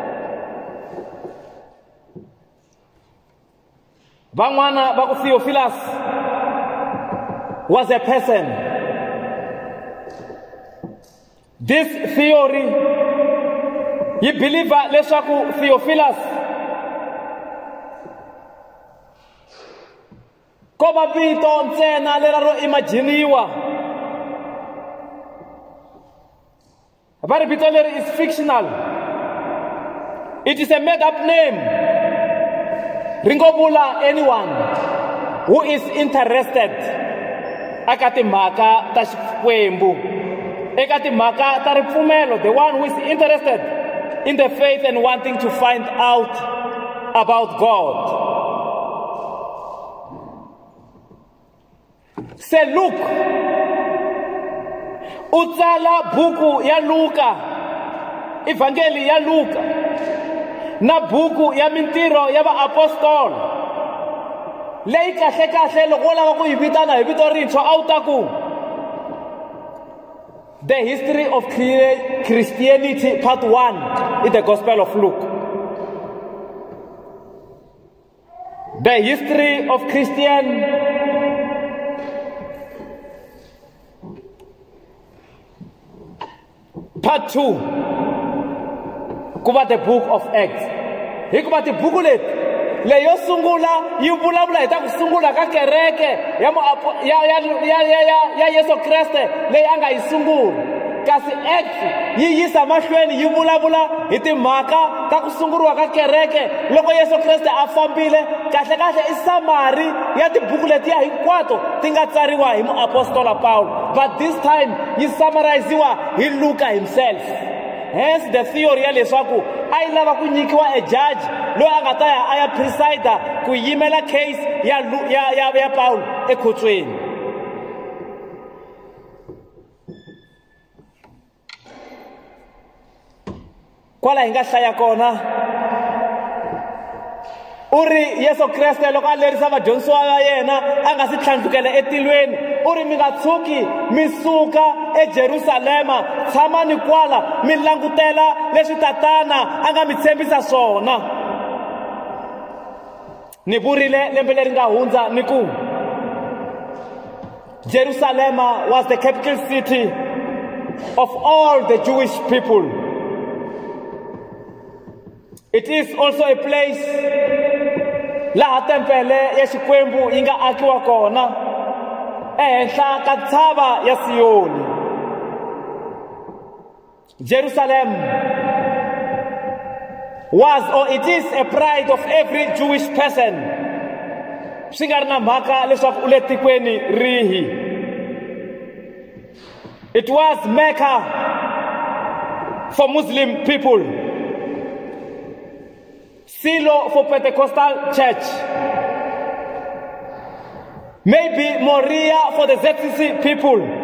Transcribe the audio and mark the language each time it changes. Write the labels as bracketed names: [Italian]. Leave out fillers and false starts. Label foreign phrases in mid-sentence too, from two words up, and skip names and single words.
[Tsonga] Van'wana va ku Theophilus [English] was a person. This theory [Tsonga] yi believer leswaku Theophilus ko va vito ntsena leri ro imaginiwa. Va ri vito leri [English] is fictional. It is a made up name. [Tsonga] Ri ngo vula [English] anyone who is interested [Tsonga] eka timhaka ta Xikwembu, eka timhaka ta ripfumelo, [English] the one who is interested in the faith and wanting to find out about God. [Tsonga] Se Luke u tsala buku ya Luka, Evangeli ya Luka, na buku ya mintirho ya vaapostoli leyi kahle loko wo lava ku yi vitana hi vito rintshwa a wu ta ku The History of Christianity Part 1 in the Gospel of Luke. [English] The History of Christian Part 2 kuva the Book of Acts. [Tsonga] Hikuva tibuku leti leyo sungula yi vulavula hi ta ku sungula ka kereke ya Yesu Kreste leyi a nga yi sungula, kasi Acts yi yisa mahlweni yi vulavula hi timhaka ta ku sunguriwa ka kereke loko Yesu Kreste a fambile. Kahle i summary ya tibuku letiya hinkwato ti nga tsariwa hi muapostola Paulo, [English] but this time [Tsonga] yi summariziwa hi [English] Luka himself. Hence the theory [Tsonga] ya leswaku a yi lava ku nyikiwa a judge loyi a nga ta ya a ya presider ku yimela case ya Paulo ekhotsweni. Kwala hi nga hlaya kona u ri Yesu Kreste loko a lerisa vadyondzisiwa va yena a nga si tlhandlukela etilweni, u ri mi nga tshuki mi suka eJerusalema, tshamani kwala mi langutela leswi tatana a nga mi tshembisa swona. Ni vurile lembe leri nga hundza ni ku Jerusalem [English] was the capital city of all the Jewish people. It is also a place [Tsonga] laha tempele ya Xikwembu yi nga akiwa kona ehenhla ka ntshava ya Siyoni. [English] Jerusalem was or it is a pride of every Jewish person. [Tsonga] Swi nga ri na mhaka leswaku u le tikweni rihi. [English] It was Mecca for Muslim people, Silo for Pentecostal church, maybe Moriah for the ZCC people,